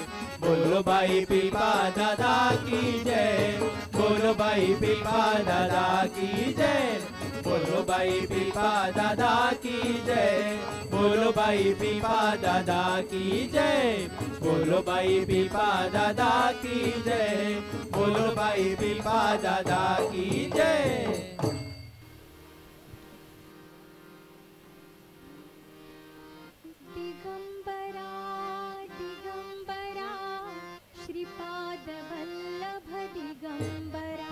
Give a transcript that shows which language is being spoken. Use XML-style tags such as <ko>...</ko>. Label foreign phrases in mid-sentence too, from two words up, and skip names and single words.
<hi>बोलो भाई पिपा दादा की जय, बोलो भाई पिपा दादा की जय। बोलो भाई पिपा दादा की जय, बोलो भाई पिपा दादा की जय। बोलो भाई पिपा दादा की जय, बोलो भाई पिपा दादा की जय। दिगंबरा दिगंबरा, श्रीपाद वल्लभ दिगंबरा।</hi>